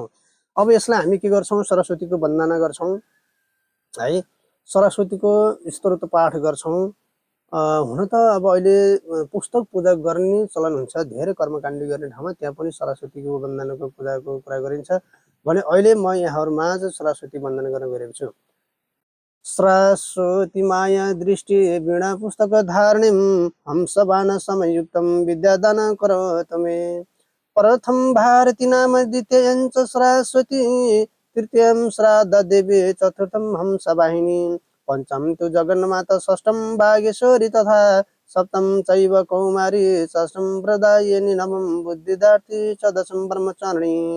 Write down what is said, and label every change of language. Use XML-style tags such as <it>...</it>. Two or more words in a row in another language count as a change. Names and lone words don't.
<ne>अब यसलाई हामी के गर्छौं, सरस्वतीको वन्दना गर्छौं है। सरस्वतीको स्तोत्र पाठ गर्छौं। हुन त अब अहिले पुस्तक पूजा गर्ने चलन हुन्छ। धेरै कर्मकाण्ड गर्ने ठाउँमा त्यहाँ पनि सरस्वतीको वन्दनाको पूजाको कुरा गरिन्छ भने अहिले म यहाँहरुमाझ सरस्वती वन्दना गर्न गएको छु।</ne> <sa>सरस्वती माया दृष्टि वीणा पुस्तक धारणीं हंसबाण समयुक्तं विद्यादान करोतु मे। प्रथम भारती नाम द्वितीयं च सरस्वती तृतीयं श्राद्धा देवी चतुर्थं हंसवाहिनी पंचम तु जगन्माता षष्ठं भागेश्वरी तथा सप्तम चैव कौमारी षष्ठं प्रदायिनी नवम बुद्धिदात्री च दशम ब्रह्मचारिणी</sa>